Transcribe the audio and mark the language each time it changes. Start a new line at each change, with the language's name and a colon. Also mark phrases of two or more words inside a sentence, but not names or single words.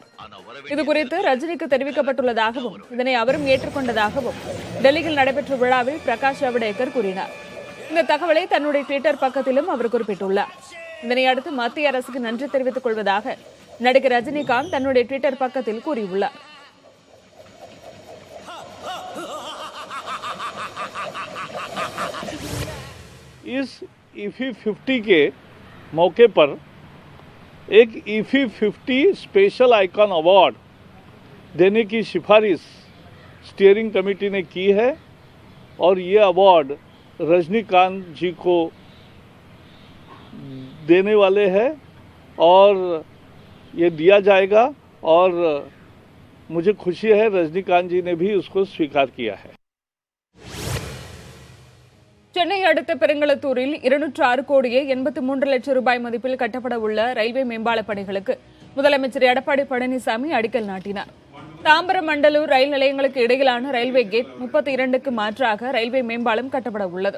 Tamil: இதுகுறித்து ரஜினிக்கு தெரிவிக்கப்பட்டுள்ளதாகவும் இதனை அவரும் ஏற்றுக்கொண்டதாகவும் டெல்லியில் நடைபெற்ற விழாவில் பிரகாஷ் ஜவடேகர் கூறினார். இந்த தகவலை தன்னுடைய ட்விட்டர் பக்கத்திலும் அவர் குறிப்பிட்டுள்ளார். இதனையடுத்து மத்திய அரசுக்கு நன்றி தெரிவித்துக் கொள்வதாக நடிகர் ரஜினிகாந்த் தன்னுடைய ட்விட்டர் பக்கத்தில் கூறியுள்ளார்.
Hindi: इस ईफी 50 के मौके पर एक ईफी 50 स्पेशल आइकॉन अवार्ड देने की सिफारिश स्टीयरिंग कमेटी ने की है और ये अवार्ड रजनीकांत जी को देने वाले हैं और ये दिया जाएगा और मुझे खुशी है रजनीकांत जी ने भी उसको स्वीकार किया है.
Tamil: சென்னை அடுத்த பெருங்களத்தூரில் 206 கோடியே 83 லட்சம் ரூபாய் மதிப்பில் கட்டப்பட உள்ள ரயில்வே மேம்பால பணிகளுக்கு முதலமைச்சர் எடப்பாடி பழனிசாமி அடிக்கல் நாட்டினார். தாம்பரம் மண்டலூர் ரயில் நிலையங்களுக்கு இடையிலான ரயில்வே கேட் 32க்கு மாற்றாக ரயில்வே மேம்பாலம் கட்டப்பட உள்ளது.